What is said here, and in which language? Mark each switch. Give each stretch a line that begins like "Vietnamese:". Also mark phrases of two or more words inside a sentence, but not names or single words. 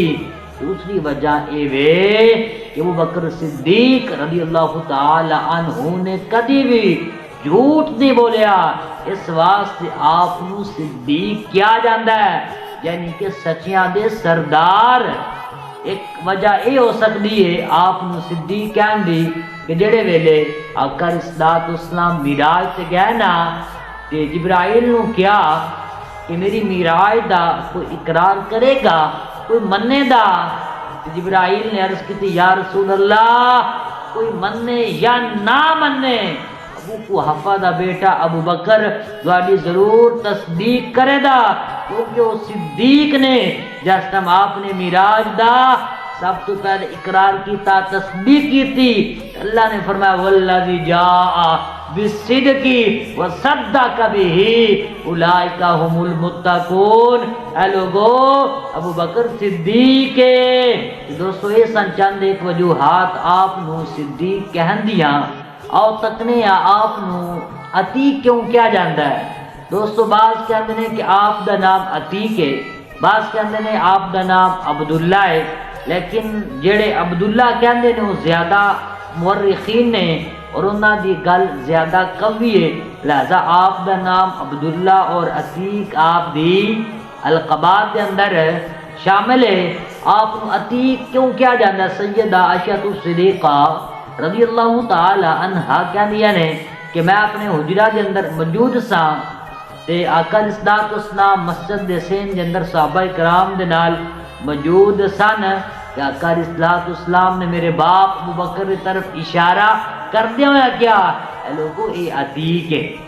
Punjabi: دوسری وجہ یہ ہے کہ ابو بکر صدیق
Arabic: رضی اللہ تعالی عنہ
Punjabi: نے کدی بھی جھوٹ نہیں بولیا، اس واسطے آپ نو صدیق کیا جاندا ہے، یعنی کہ سچیاں دے سردار۔ ایک وجہ یہ ہو سکتی ہے آپ نو صدیق کہن دی کہ جڑے ویلے آقا
Arabic: علیہ الصلوۃ والسلام
Punjabi: معراج تے گئے نا تے جبرائیل نو کیا کہ میری معراج دا کوئی اقرار کرے گا، کوئی منے دا؟ جبرائیل نے عرض کی تھی
Arabic: یا رسول اللہ
Punjabi: کوئی منے یا نہ منے ابو قحافہ دا بیٹا ابو بکر تہاڈی ضرور تصدیق کرے دا، کیونکہ وہ صدیق نے جس ٹائم آپ نے معراج دا سب تو پہلے اقرار کیتا، تصدیق کیتی۔ اللہ نے فرمایا
Arabic: والذی جاء بالصدق وصدق به اولئک هم المتقون۔
Punjabi: اے لوگو ابو بکر صدیق ہے۔ دوستو یہ سن چند ایک وجوہات آپ نو صدیق کہن دیاں۔ آؤ تکنے آپ نو عتیق کیوں کیا جاندا ہے۔ دوستو بعض کہندے نے کہ آپ دا نام عتیق ہے، بعض کہندے نے آپ دا نام عبداللہ ہے، لیکن جڑے عبداللہ کہندے نے وہ زیادہ مورخین نے اور انہاں دی گل زیادہ قوی ہے، لہذا آپ دا نام عبداللہ اور عتیق آپ دی القابات دے اندر شامل ہے۔ آپ نو عتیق کیوں کیا جاندا ہے؟ سیدہ عائشہ صدیقہ
Arabic: رضی اللہ تعالی عنہا
Punjabi: کہندیاں نے کہ میں اپنے حجرہ دے اندر موجود ساں تے آقا
Arabic: علیہ الصلوۃ والسلام
Punjabi: مسجد دے سین دے اندر صحابہ کرام دے نال موجود سن کہ آقا
Arabic: علیہ الصلوۃ والسلام
Punjabi: نے میرے باپ ابو بکر کی طرف اشارہ کردے ہوئے کیا اے لوگو اے عتیق ہے۔